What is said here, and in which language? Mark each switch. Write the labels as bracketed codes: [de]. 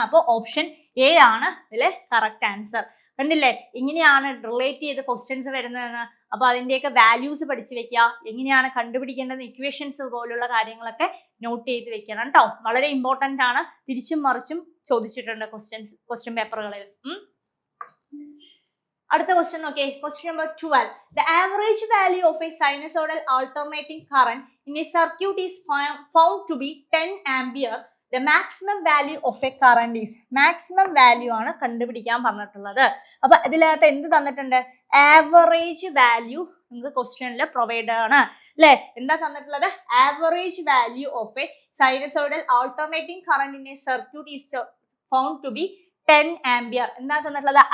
[ml] അപ്പോൾ option A ആണ് ഇതിലെ കറക്റ്റ് ആൻസർ. കണ്ടില്ലേ എങ്ങനെയാണ് റിലേറ്റ് ചെയ്ത് ക്വസ്റ്റ്യൻസ് വരുന്നതെന്ന്. അപ്പോൾ അതിൻ്റെയൊക്കെ വാല്യൂസ് പഠിച്ചു വെക്കുക, എങ്ങനെയാണ് കണ്ടുപിടിക്കേണ്ടത്, ഇക്വേഷൻസ് പോലുള്ള കാര്യങ്ങളൊക്കെ നോട്ട് ചെയ്ത് വെക്കണം കേട്ടോ. വളരെ ഇമ്പോർട്ടൻ്റ് ആണ്. തിരിച്ചും മറിച്ചും ചോദിച്ചിട്ടുണ്ട് ക്വസ്റ്റ്യൻ പേപ്പറുകളിൽ. അടുത്ത ക്വസ്റ്റ്യൻ നോക്കിയേ. Question number 12. [en] The average value of a sinusoidal alternating current in a circuit is found to be 10 ampere. The maximum value of a current is. [ml] Maximum value ആണ് കണ്ടുപിടിക്കാൻ പറഞ്ഞിട്ടുള്ളത്. അപ്പൊ ഇതിനകത്ത് എന്ത് തന്നിട്ടുണ്ട്? ആവറേജ് വാല്യൂ നിങ്ങൾക്ക് ക്വസ്റ്റ്യനിൽ പ്രൊവൈഡ് ആണ് അല്ലെ. എന്താ തന്നിട്ടുള്ളത്? [en] Average value of a sinusoidal alternating current in a circuit is found to be 10 ampere. [ml] എന്താ തന്നിട്ടുള്ളത്?